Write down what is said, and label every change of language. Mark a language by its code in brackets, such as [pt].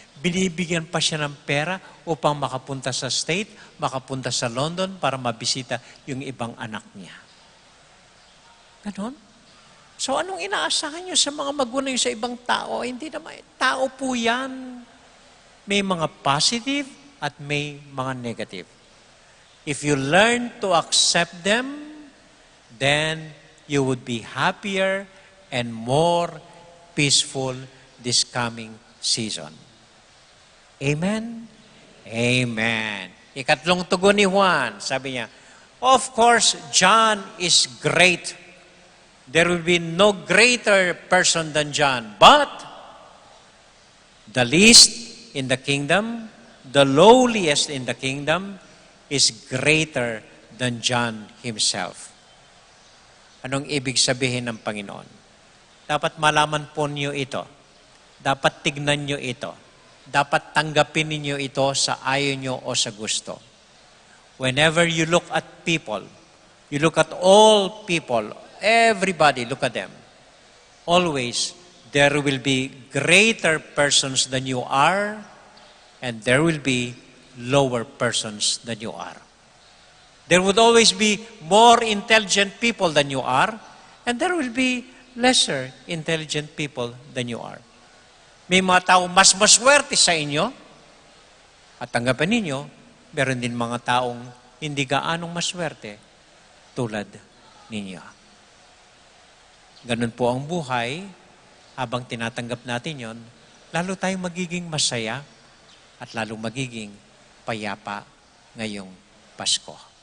[tl] Binibigyan pa siya ng pera upang makapunta sa state, makapunta sa London para mabisita yung ibang anak niya. Ganon? So anong inaasahan niyo sa mga magulang sa ibang tao? Hindi naman. Tao po yan. May mga positive at may mga negative. [en] If you learn to accept them, then you would be happier and more peaceful this coming season. Amen? [tl] Amen. Ikatlong tugon ni Juan, sabi niya, of course, John is great. [en] There will be no greater person than John. But, the least in the kingdom, the lowliest in the kingdom, is greater than John himself. [tl] Anong ibig sabihin ng Panginoon? Dapat malaman po niyo ito. Dapat tignan niyo ito. Dapat tanggapin niyo ito sa ayaw niyo o sa gusto. [en] Whenever you look at people, you look at all people, everybody, look at them. Always, there will be greater persons than you are, and there will be lower persons than you are. There would always be more intelligent people than you are, and there will be lesser intelligent people than you are. [tl] May mga tao mas maswerte sa inyo, at tanggapin ninyo, meron din mga taong hindi gaanong maswerte tulad ninyo. Ganun po ang buhay, habang tinatanggap natin yon, lalo tayong magiging masaya at lalo magiging payapa ngayong Pasko.